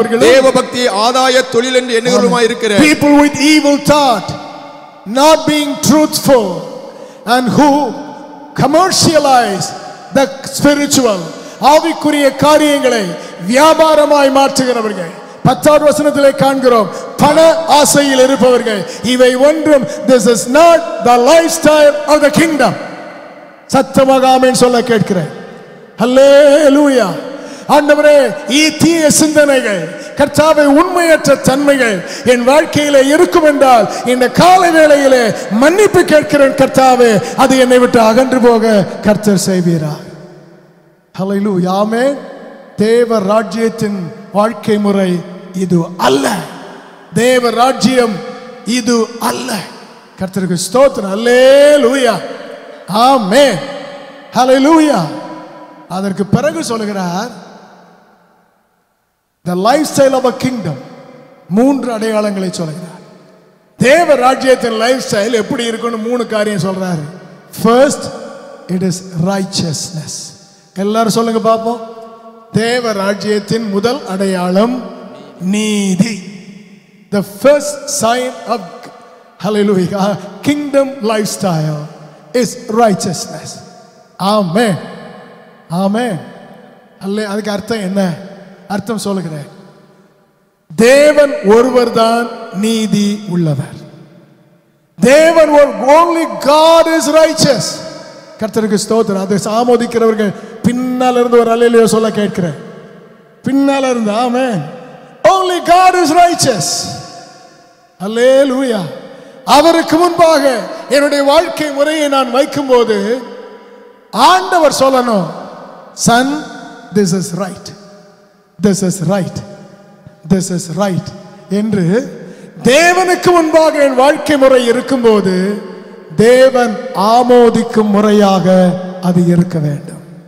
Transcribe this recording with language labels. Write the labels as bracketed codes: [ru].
[ta] தேவ பக்தியை ஆதாய தொழில் என்று எண்ணுகிறவருமாய் இருக்கிற [en] people with evil thought, not being truthful, and who commercialize the spiritual, [ta] ஆவிக்குரிய காரியங்களை வியாபாரமாய் மாற்றுகிறவர்கள். 10வது வசனத்திலே காண்கிறோம், பண ஆசையில் இருப்பவர்கள். இவை ஒன்றும், [en] this is not the lifestyle of the kingdom. [ta] சத்தமாக ஆமென் சொல்ல கேட்கிறேன். ஹல்லேலூயா. ஆண்டவரே, தீய சிந்தனைகள், கர்த்தாவே உண்மையற்ற தன்மைகள் என் வாழ்க்கையிலே இருக்கும் என்றால் இந்த காலை வேளையிலே மன்னிப்பு கேட்கிறேன் கர்த்தாவே, அது என்னை விட்டு அகன்று போக கர்த்தர் செய்வீராக. ஹல்லேலூயா. ஆமென். தேவ ராஜ்யத்தின் வாழ்க்கை முறை இது அல்ல. தேவ ராஜ்யம் இது அல்ல. கர்த்தருக்கு ஸ்தோத்திரம். அல்லேலூயா. ஆமென். ஹல்லேலூயா. அதற்கு பிறகு சொல்கிறார், [en] the lifestyle of a kingdom. [ta] 3 அடையாளங்களை சொல்கிறார். தேவ ராஜ்யத்தின் லைஃப் ஸ்டைல் எப்படி இருக்குன்னு 3 காரியம் சொல்றாரு. [en] First, it is righteousness. [ta] எல்லாரும் சொல்லுங்க பாப்போம். தேவ ராஜ்யத்தின் முதல் அடையாளம் நீதி. [en] The first sign of hallelujah kingdom lifestyle is righteousness. [ta] Amen. Amen. அதுக்கு அர்த்தம் என்ன? அர்த்தம் சொல்லுகிறேன். தேவன் ஒருவர் தான் நீதி உள்ளவர். [en] தேவன் only God is righteous. [ta] கர்த்தருக்கு ஸ்தோத்திரம். அதை ஆமோதிக்கிறவர்கள் பின்னால இருந்து ஒரு அல்லேலூயா சொல்ல கேட்கிறேன். பின்னால இருந்து ஆமென். [en] Only God is righteous. [ta] அல்லேலூயா. அவருக்கு முன்பாக என்னுடைய வாழ்க்கை முறையை நான் வைக்கும்போது ஆண்டவர் சொல்லணும், [en] son, this is right, [ta] this is right, this is right என்று தேவனுக்கு முன்பாக என் வாழ்க்கை முறை இருக்கும்போது தேவன் ஆமோதிக்கும் முறையாக அது இருக்க வேண்டும்.